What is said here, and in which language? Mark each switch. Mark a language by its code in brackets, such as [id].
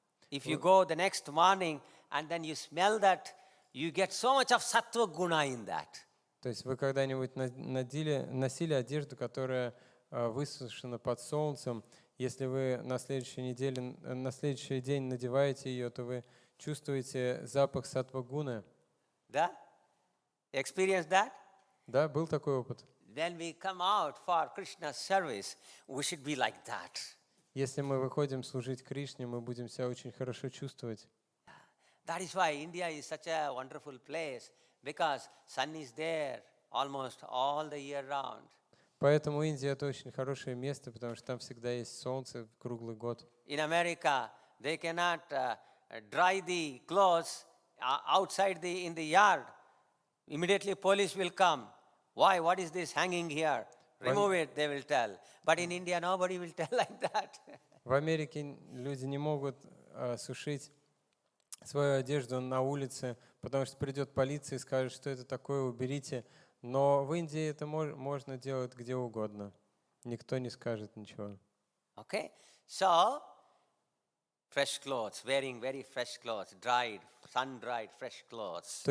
[en] If you go the next morning and then you smell that, you get so much of sattva guna in that. [ru] То есть вы когда-нибудь носили одежду, которая высушена под солнцем? Если вы на следующий день надеваете ее, то вы чувствуете запах саттва-гуны. [en] Да? Experience that? [ru] Да, был такой опыт. [en] When we come out for Krishna's service, we should be like that. [ru] Если мы выходим служить Кришне, мы будем себя очень хорошо чувствовать. [en] That is why India is such a wonderful place, because sun is there almost all the year round. [ru] Поэтому Индия — это очень хорошее место, потому что там всегда есть солнце круглый год. [en] In America, they cannot dry the clothes outside in the yard. Immediately police will come. Why? What is this hanging here? Remove it, they will tell. But in India, nobody will tell like that. [ru] В Америке люди не могут сушить свою одежду на улице, потому что придет полиция и скажет, что это такое, уберите. Но в Индии это можно делать где угодно. Никто не скажет ничего. [en] Okay? So, fresh clothes, wearing very fresh clothes, dried, sun-dried fresh clothes.